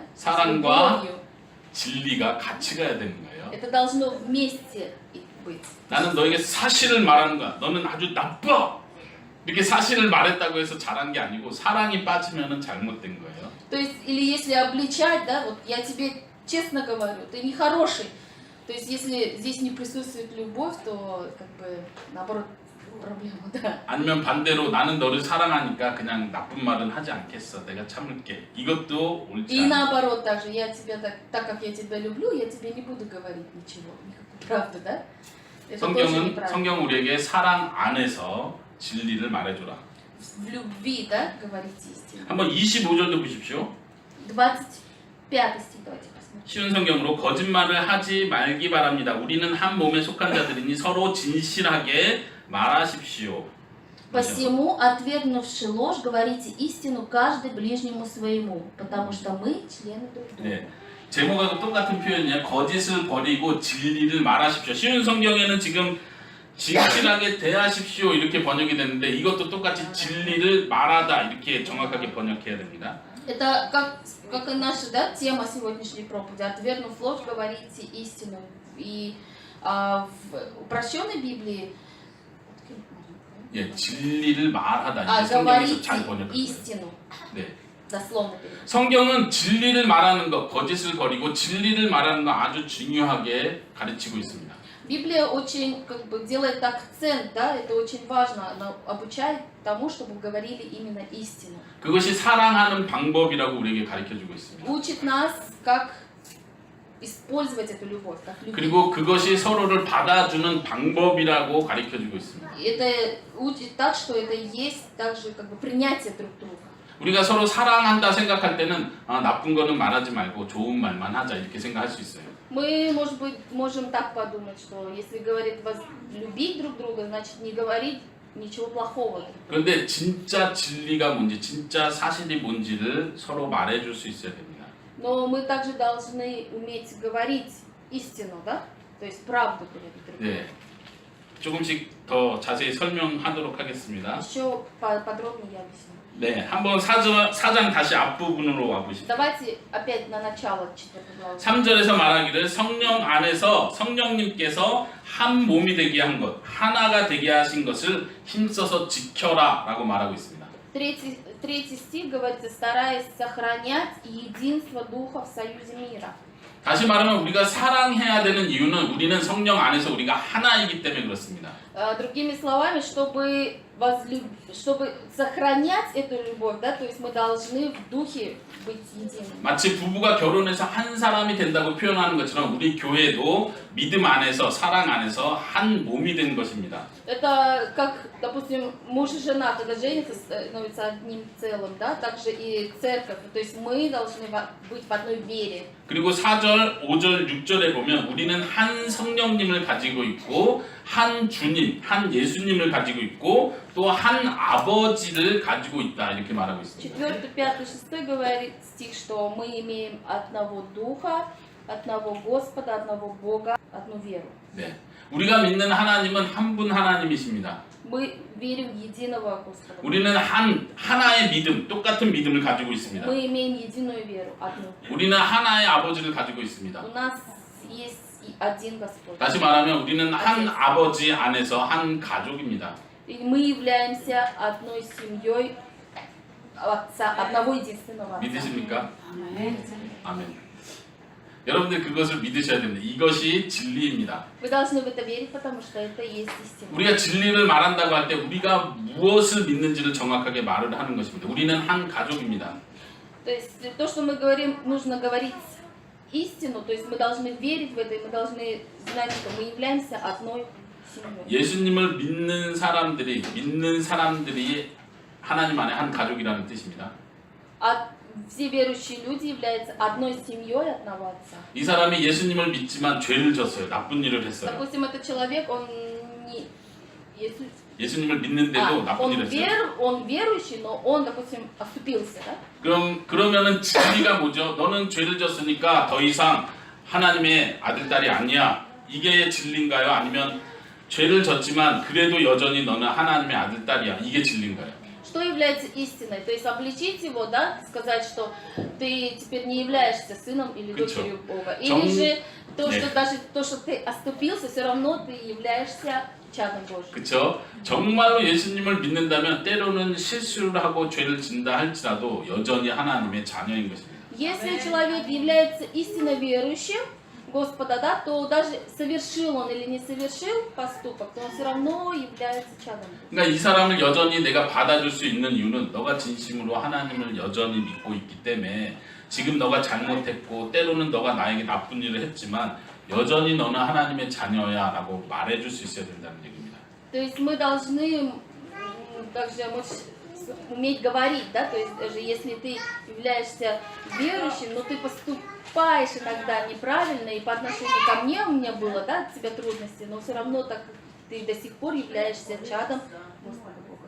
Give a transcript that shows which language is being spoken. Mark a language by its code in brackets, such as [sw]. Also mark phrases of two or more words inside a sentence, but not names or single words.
[ru] С [ko] 사랑과 [ru] любовью. [ko] 진리가 같이 가야 되는 거예요. [ru] Это должно вместе быть. [ko] 나는 너에게 사실을 말하는 거야. 너는 아주 나빠. 이렇게 사실을 말했다고 해서 잘한 게 아니고 사랑이 빠지면은 잘못된 거예요. [ru] То есть, или если обличать, да, вот я тебе честно говорю, ты нехороший. То есть, если здесь не присутствует любовь, то как бы наоборот проблема, да. [ko] 아니면 반대로 나는 너를 사랑하니까 그냥 나쁜 말은 하지 않겠어. 내가 참을게. 이것도 옳지 [ru] И [ko] 않아. [ru] наоборот также, я тебя так как я тебя люблю, я тебе не буду говорить ничего, никакую правду, да? Это тоже [ko] 성경은 [ru] неправильно. [ko] 성경 우리에게 사랑 안에서 진리를 말해줘라. [ru] В любви, да, говорить истину. [ko] 한번 25절도 보십시오. [ru] 25 стих, давайте посмотрим. [ko] 쉬운 성경으로 거짓말을 하지 말기 바랍니다. 우리는 한 몸에 속한 자들이니 서로 진실하게 말하십시오. [ru] Посему, отвергнувши ложь, говорите истину каждый ближнему своему, потому что мы члены друг друга. [ko] 네. 제목하고 똑같은 표현이에요. 거짓을 버리고 진리를 말하십시오. 쉬운 성경에는 지금 진실하게 대하십시오 이렇게 번역이 됐는데 이것도 똑같이 진리를 말하다 이렇게 정확하게 번역해야 됩니다. [ru] Это как и наша, да, тема сегодняшней проповеди. Отвергнув ложь, говорите истину. И в упрощенной Библии [ko] 예, 진리를 말하다 이게 성경에서 잘 [ru] говорите [ko] 번역했어요. [ru] истину. [ko] 네. [ru] Дословно перевод. [ko] 성경은 진리를 말하는 것, 거짓을 버리고 진리를 말하는 거 아주 중요하게 가르치고 있습니다. [ru] Библия очень как бы делает акцент, да, это очень важно, она обучает тому, чтобы говорили именно истину. [ko] 그것이 사랑하는 방법이라고 우리에게 가르쳐주고 있습니다. [ru] Учит нас, как использовать эту любовь, как любить. [ko] 그리고 그것이 서로를 받아주는 방법이라고 가르쳐주고 있습니다. [ru] Это учит так, что это есть также как бы принятие друг друга. [ko] 우리가 서로 사랑한다 생각할 때는 나쁜 거는 말하지 말고 좋은 말만 하자 이렇게 생각할 수 있어요. [ru] Мы, может быть, можем так подумать, что если говорит любить друг друга, значит не говорить ничего плохого. [ko] 그런데 진짜 진리가 뭔지, 진짜 사실이 뭔지를 서로 말해줄 수 있어야 됩니다. [ru] Но мы также должны уметь говорить истину, да? То есть правду говорить друг другу. [ko] 네, 조금씩 더 자세히 설명하도록 하겠습니다. [ru] Еще подробнее я объясню. [ko] 네, 한번 4장 다시 앞부분으로 와보시죠. [ru] Давайте опять на начало 4 главы. [ko] 3절에서 말하기를 성령 안에서 성령님께서 한 몸이 되게 한 것, 하나가 되게 하신 것을 힘써서 지켜라 라고 말하고 있습니다. [ru] Третий стих говорится, стараясь сохранять единство Духа в союзе мира. [ko] 다시 말하면 우리가 사랑해야 되는 이유는 우리는 성령 안에서 우리가 하나이기 때문에 그렇습니다. [ru] Другими словами, чтобы сохранять эту любовь, да, то есть мы должны в Духе быть единым. [ko] 마치 부부가 결혼해서 한 사람이 된다고 표현하는 것처럼 우리 교회도 믿음 안에서 사랑 안에서 한 몸이 된 것입니다. [ru] Это как, допустим, муж и жена, когда женятся, становятся одним целым, да, также и церковь, то есть мы должны быть в одной вере. [ko] 그리고 4절, 5절, 6절에 보면 우리는 한 성령님을 가지고 있고 한 주님, 한 예수님을 가지고 있고 또 한 아버지를 가지고 있다 이렇게 말하고 있습니다. [ru] 4, 5, 6 говорит стих, что мы имеем одного Духа, одного Господа, одного Бога, одну веру. [ko] 네, 우리가 믿는 하나님은 한 분 하나님이십니다. [ru] Мы верим в единого Господа. [ko] 우리는 하나의 믿음, 똑같은 믿음을 가지고 있습니다. [ru] Мы имеем единую веру, одну. [ko] 우리는 하나의 아버지를 가지고 있습니다. [ru] У нас есть и один Господь. [ko] 다시 말하면 우리는 한 아버지 안에서 한 가족입니다. [ru] И мы являемся одной семьей Отца, одного единственного Отца. [ko] 믿으십니까? 아멘. 여러분들 그것을 믿으셔야 됩니다. 이것이 진리입니다. [ru] Вы должны в это верить, потому что это и есть истина. [ko] 우리가 진리를 말한다고 할 때 우리가 무엇을 믿는지를 정확하게 말을 하는 것입니다. 우리는 한 가족입니다. [ru] То есть то, что мы говорим, нужно говорить истину, то есть мы должны верить в это, и мы должны знать, что мы являемся одной семьей. [ko] 예수님을 믿는 사람들이 하나님 안에 한 가족이라는 뜻입니다. [ru] А все верующие люди являются одной семьей одного Отца. [ko] 이 사람이 예수님을 믿지만 죄를 졌어요. 나쁜 일을 했어요. [ru] Допустим, этот человек, он не... [ko] 예수님을 믿는데도 나쁜 일을 했어요. [ru] он верующий, но он, допустим, оступился, да? [ko] 그러면은 진리가 뭐죠? 너는 죄를 졌으니까 더 이상 하나님의 아들 딸이 아니야. 이게 진리인가요? 아니면 죄를 졌지만 그래도 여전히 너는 하나님의 아들 딸이야. 이게 진리인 거예요. [ru] Что является истиной? То есть обличить его, да, сказать, что ты теперь не являешься сыном или Кычо. дочерью Бога. [ko] 정- [ru] Или же то, что [ko] 네. [ru] даже то, что ты оступился, все равно ты являешься чадом Божьим. [ko] 그렇죠? 정말로 예수님을 믿는다면 때로는 실수를 하고 죄를 진다 할지라도 여전히 하나님의 자녀인 것입니다. [ru] Если человек является истинно верующим Господа, да, то даже совершил он или не совершил поступок, то он все равно является чадом Божьим. [ko] 그러니까 이 사람을 여전히 내가 받아줄 수 있는 이유는 너가 진심으로 하나님을 여전히 믿고 있기 때문에 지금 너가 잘못했고 때로는 너가 나에게 나쁜 일을 했지만 여전히 너는 하나님의 자녀야 라고 말해줄 수 있어야 된다는 얘기입니다. [ru] То есть мы должны также уметь говорить, да, то есть даже если ты являешься верующим, но ты поступаешь иногда неправильно, и по отношению ко мне у меня было, да, от тебя трудности, но все равно так ты до сих пор являешься чадом Господа Бога.